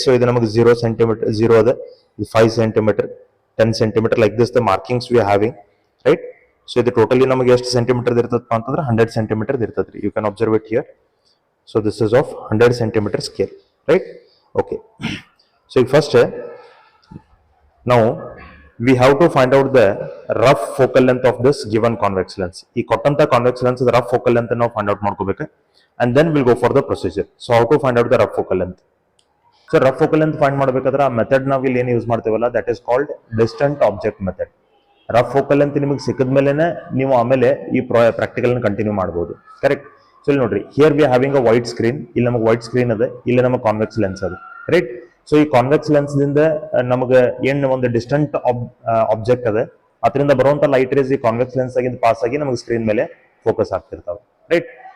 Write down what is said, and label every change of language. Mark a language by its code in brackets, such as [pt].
[en] So ಇದು ನಮಗೆ 0 cm 0 ಅದ, 5 cm 10 cm, like this the markings we are having, right? So the totally [kn] ನಮಗೆ ಎಷ್ಟು ಸೆಂಟಿಮೀಟರ್ ಇರ್ತದಪ್ಪ ಅಂತಂದ್ರೆ 100 cm ಇರ್ತದ್ರಿ. [en] You can observe it here. So this is of 100 cm scale, right? Okay. So first now we have to find out the rough focal length of this given convex lens. [kn] ಈ ಕೊಟ್ಟಂತ convex lens the rough focal length ನಾವು find out ಮಾಡ್ಕೋಬೇಕು, [en] and then we'll go for the procedure. So how to find out the rough focal length? So rough focal length find ಮಾಡಬೇಕಾದ್ರೆ [kn] ಆ method ನಾವು ಇಲ್ಲಿ ಏನು use ಮಾಡ್ತೇವಲ್ಲ, [en] that is called distant object method. [kn] Rough focal length ನಿಮಗೆ ಸಿಕ್ಕಿದ ಮೇಲೆನೆ ನೀವು ಆಮೇಲೆ ಈ ಪ್ರಾಕ್ಟಿಕಲ್ ಕಂಟಿನ್ಯೂ ಮಾಡಬಹುದು. ಕರೆಕ್ಟ್? ಸೊ ಇಲ್ಲಿ ನೋಡ್ರಿ, [en] Here we having a white screen. [kn] ಇಲ್ಲಿ ನಮಗೆ ವೈಟ್ ಸ್ಕ್ರೀನ್ ಅದ, ಇಲ್ಲಿ ನಮಗೆ ಕಾನ್ವೆಕ್ಸ್ ಲೆನ್ಸ್ ಅದ, ರೈಟ್? ಸೊ ಈ ಕಾನ್ವೆಕ್ಸ್ ಲೆನ್ಸ್ ದಿಂದ ನಮಗೆ ಏನು ಒಂದು ಡಿಸ್ಟೆಂಟ್ ಆಬ್ಜೆಕ್ಟ್ ಅದ, ಅದರಿಂದ ಬರುವಂತ ಲೈಟ್ ರೇಸ್ ಈ ಕಾನ್ವೆಕ್ಸ್ ಲೆನ್ಸ್ ಆಗಿಂದ ಪಾಸ್ ಆಗಿ ನಮಗೆ ಸ್ಕ್ರೀನ್ ಮೇಲೆ ಫೋಕಸ್ ಆಗ್ತಿರ್ತಾವೆ, ರೈಟ್?